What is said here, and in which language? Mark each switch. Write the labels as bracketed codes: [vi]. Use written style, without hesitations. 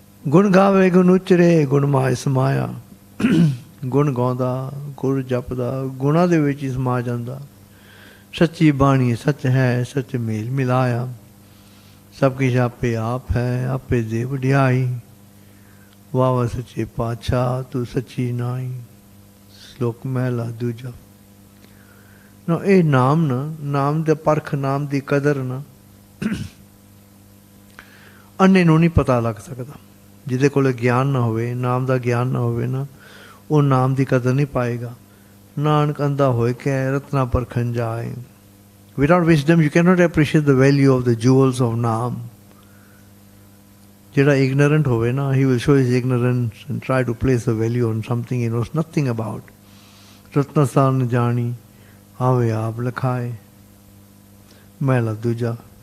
[pa] गुण गावे गुण उचरे गुण माय समाया. गुण गाਉਂਦਾ ਗੁਰ ਜਪਦਾ ਗੁਣਾ ਦੇ ਵਿੱਚ ਹੀ ਸਮਾ ਜਾਂਦਾ. ਸੱਚੀ ਬਾਣੀ ਸੱਚ ਹੈ ਸੱਚ ਮੇਲ ਮਿਲਾਇਆ. ਸਭ ਕੁਛ ਆਪੇ ਆਪ ਹੈ ਆਪੇ ਦੇ ਵਡਿਆਈ. ਵਾਹ ਸੱਚੇ ਪਾਤਸ਼ਾਹ ਤੂੰ ਸੱਚੀ ਨਾਈ. ਸ਼ਲੋਕ ਮਹਿਲਾ ਦੂਜਾ. ਨਾ ਇਹ ਨਾਮ ਨਾ, ਨਾਮ ਦੇ ਪਰਖ, ਨਾਮ ਦੀ ਕਦਰ ਨਾ ਅੰਨੇ ਨੂੰ ਨਹੀਂ ਪਤਾ ਲੱਗ ਸਕਦਾ। ਜਿਹਦੇ ਕੋਲ ਗਿਆਨ ਨਾ ਹੋਵੇ, ਨਾਮ ਦਾ ਗਿਆਨ ਨਾ ਹੋਵੇ ਨਾ, ਉਹ ਨਾਮ ਦੀ ਕਦਰ ਨਹੀਂ ਪਾਏਗਾ। ਨਾਨਕ ਅੰਧਾ ਹੋਏ ਕਹਿ ਰਤਨਾ ਪਰਖਣ ਜਾਏ। [en] Without wisdom you cannot appreciate the value of the jewels of Naam. [pa] ਜਿਹੜਾ [en] ignorant [pa] ਹੋਵੇ ਨਾ, [en] he will show his ignorance and try to place a value on something he knows nothing about। [pa] Ratna ਸਾਨ ਜਾਣੀ ਆਵੇ ਆਪ ਲਖਾਏ। ਮਹਿਲਾ ਦੂਜਾ।